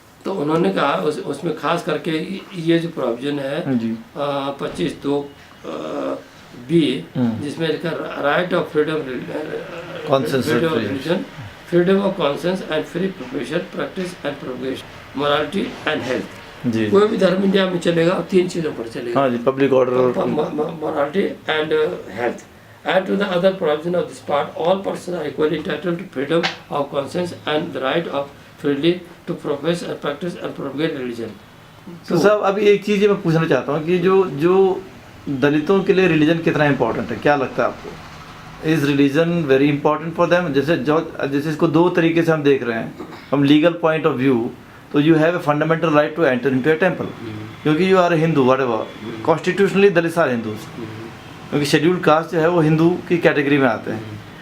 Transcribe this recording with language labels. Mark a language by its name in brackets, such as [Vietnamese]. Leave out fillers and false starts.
[Hindi] तो उन्होंने कहा उसमें खास करके ये जो प्रोविजन है 25(2)(b) जिसमें लिखा right of freedom religion, freedom of conscience and free profession, practice and propagation, morality and health. कोई भी धर्म इंडिया में चलेगा और 3 चीज़ों पर चलेगा। हाँ जी, public order, morality and health. [English] Add to the other provision of this part, all persons are equally entitled to freedom of conscience and the right of freely to profess and practice and propagate religion. [Hindi] तो साहब अभी एक चीज़ मैं पूछना चाहता हूँ कि जो दलितों के लिए रिलीजन कितना इम्पोर्टेंट है, क्या लगता है आपको? [English] Is religion very important for them? [Hindi] जैसे इसको 2 तरीके से हम देख रहे हैं, हम लीगल पॉइंट ऑफ व्यू, तो [English] you have a fundamental right to enter into a temple, क्योंकि you are a Hindu, [Hindi] whatever, [English] constitutionally Dalit are Hindus, [Hindi] क्योंकि शेड्यूल्ड कास्ट जो है वो हिंदू की कैटेगरी में आते हैं।